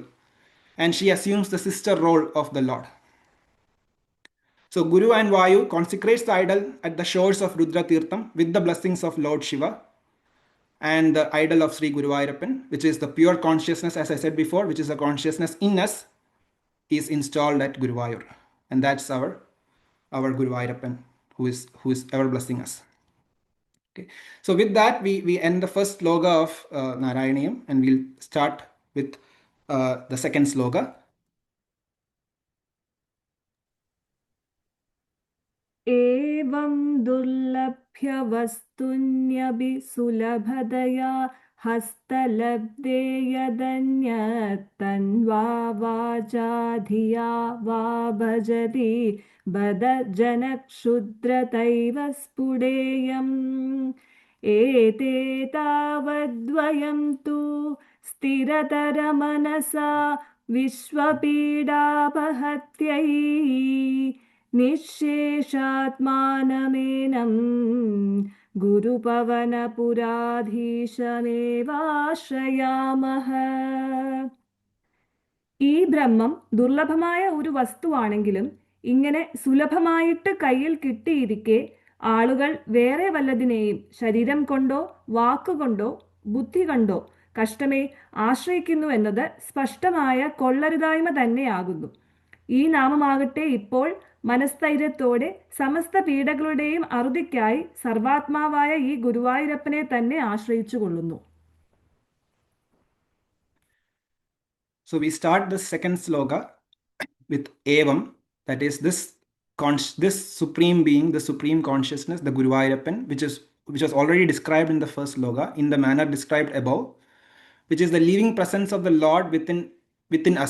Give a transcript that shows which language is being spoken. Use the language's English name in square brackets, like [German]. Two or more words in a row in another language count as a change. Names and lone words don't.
[English] And she assumes the sister role of the Lord. So Guru and Vayu consecrates the idol at the shores of Rudra Tirtham with the blessings of Lord Shiva, and the idol of Sri Guruvayoorappan, which is the pure consciousness, as I said before, which is a consciousness in us, is installed at Guruvayur. And that's our Guruvayoorappan, who is ever blessing us. Okay. So with that, we end the first sloga of Narayaneeyam, and we'll start with the second sloga. [Sanskrit] एवं दुर्लभ्य वस्तुन्यपि सुलभतया हस्तलब्धे यदन्यत्तन्वा वाचा धिया वा भजति बद जनक्षुद्रतैव स्फुटेयम् एते तावद्वयं तु स्थिरतरमनसा विश्वपीडापहत्यै निःशेषात्मानमेनं ഗുരുപവനപുരാധീശമേവാശ്രയാമഹ. [Malayalam] ഈ ബ്രഹ്മം ദുർലഭമായ ഒരു വസ്തുവാണെങ്കിലും ഇങ്ങനെ സുലഭമായിട്ട് കയ്യിൽ കിട്ടിയിരിക്കെ ആളുകൾ വേറെ വല്ലതിനെയും ശരീരം കൊണ്ടോ വാക്കുകൊണ്ടോ ബുദ്ധി കൊണ്ടോ കഷ്ടമേ ആശ്രയിക്കുന്നു എന്നത് സ്പഷ്ടമായ കൊള്ളരുതായ്മ തന്നെയാകുന്നു. ഈ നാമമാകട്ടെ ഇപ്പോൾ മനസ്ഥൈര്യത്തോടെ സമസ്ത പീഡകളുടെയും അറുതിക്കായി സർവാത്മാവായ ഈ ഗുരുവായൂരപ്പനെ തന്നെ ആശ്രയിച്ചു കൊള്ളുന്നു. [English] So we start the second sloga with Evam, that is this supreme being, the supreme consciousness, the Guruvayoorappan, which was already described in the first sloga in the manner described above, which is the living presence of the Lord within us.